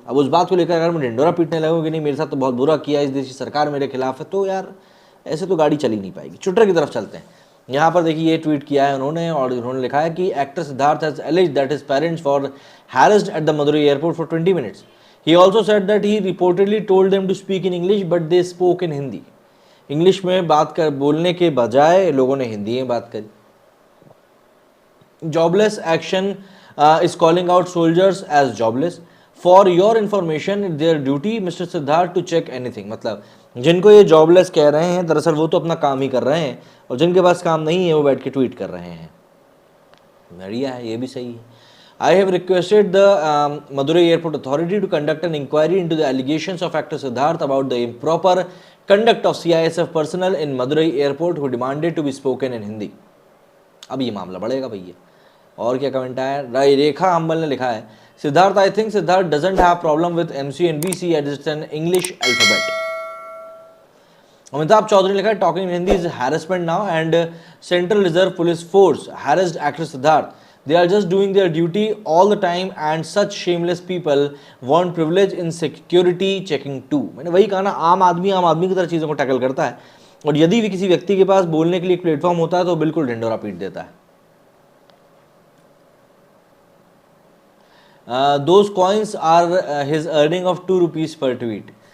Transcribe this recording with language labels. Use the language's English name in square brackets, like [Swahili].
[Hindi] अब उस बात को लेकर अगर मैं ढिंडोरा पीटने लगूँ कि नहीं मेरे साथ तो बहुत बुरा किया, इस देश की सरकार मेरे खिलाफ है, तो यार ऐसे तो गाड़ी चली नहीं पाएगी। ट्विटर की तरफ चलते हैं। यहाँ पर देखिए ये ट्वीट किया है उन्होंने, और उन्होंने लिखा है कि [English] Actor Siddharth has alleged that his parents were harassed at the Madurai airport for 20 minutes. He also said that he reportedly told them to speak in English but they spoke in Hindi. [Hindi] English में बात कर बोलने के बजाय लोगों ने हिंदी में बात करी। [English] Jobless action is calling out soldiers as jobless. For your information, their duty, Mr. Siddharth, to check anything. [Hindi] मतलब जिनको ये जॉबलेस कह रहे हैं दरअसल वो तो अपना काम ही कर रहे हैं, और जिनके पास काम नहीं है वो बैठ के ट्वीट कर रहे हैं। बढ़िया है, ये भी सही है। [English] I have requested the Madurai Airport Authority to conduct an inquiry into the allegations of actor Siddharth about the improper conduct of CISF personnel in Madurai Airport who demanded to be spoken in Hindi. [Hindi] अब ये मामला बढ़ेगा भैया। और क्या comment आया, रेखा humble ने लिखा है, [English] Siddharth I think Siddharth doesn't have problem with MC and BC as it's an English alphabet. Amitabh Chaudhary [Hindi] ने लिखा है, [English] Talking in Hindi is harassment now and central reserve police force harassed actor Siddharth. They are just doing their duty all the time and such shameless people want privilege in security checking too. [Hindi] मैंने वही कहा ना, आम आदमी की तरह चीज़ों को टैकल करता है, और यदि भी किसी व्यक्ति के पास बोलने के लिए एक प्लेटफॉर्म होता है तो बिल्कुल ढिंडोरा पीट देता है। [English] Those coins are his earning of 2 rupees per tweet.